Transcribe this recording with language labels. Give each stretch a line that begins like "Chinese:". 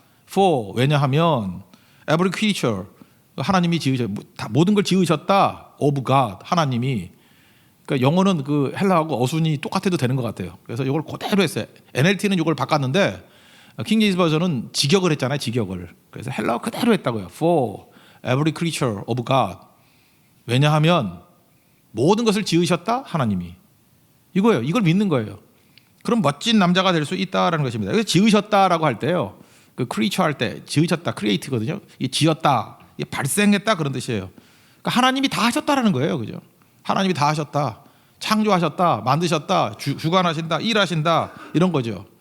Korean: For 왜냐하면
English: every creature
Korean: 하나님이 지으셨 모든 걸 지으셨다.
English: of God
Korean: 하나님이. 그러니까 영어는 그 헬라하고 어순이 똑같아도 되는 것 같아요. 그래서 이걸 그대로 했어요. NLT는 이걸 바꿨는데 킹 제임스 버전은 직역을 했잖아요. 직역을. 그래서 헬라어 그대로 했다고요.
English: For every creature of God.
Korean: 왜냐하면 모든 것을 지으셨다 하나님이. 이거예요. 이걸 믿는 거예요. 그럼 멋진 남자가 될 수 있다라는 것입니다. 그래서 지으셨다라고 할 때요. 그 creature 할 때 지으셨다, create거든요. 이 지었다, 이 발생했다 그런 뜻이에요. 그러니까 하나님이 다 하셨다라는 거예요, 그죠? 하나님이 다 하셨다, 창조하셨다, 만드셨다, 주관하신다, 일하신다 이런 거죠.